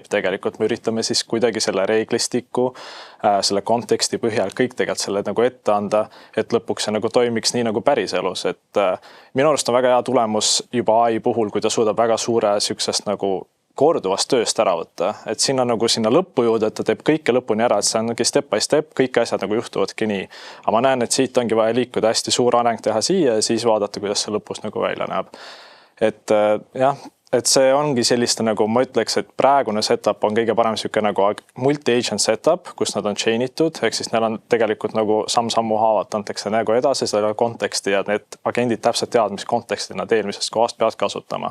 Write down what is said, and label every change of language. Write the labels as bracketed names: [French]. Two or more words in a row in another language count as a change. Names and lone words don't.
[Estonian] Tegelikult me üritame siis kuidagi selle reeglistiku, selle konteksti põhjal kõik tegelikult selle nagu ette anda, et lõpuks see nagu toimiks nii nagu päriselus. Et minu arust on väga hea tulemus juba AI puhul, kui ta suudab väga suure süksest nagu korduvast tööst ära võtta, et sinna nagu sinna lõppu juurde, et ta teeb kõike lõpuni ära, et see ongi [English] step by step, [Estonian] kõik asjad nagu juhtuvadki nii. Aga ma näen, et siit ongi vaja liikuda hästi suur areng teha siia ja siis vaadata, kuidas see lõpus nagu välja näeb. Et jah, et see ongi selliste nagu ma ütleks, et praegune setup on kõige parem siuke nagu [English] multi-agent setup, [Estonian] kus nad on chainitud, ehk siis neil on tegelikult nagu samm-sammu haavalt antakse nagu edasi selle konteksti ja need agendid täpselt teavad, mis konteksti nad eelmisest kohast peavad kasutama.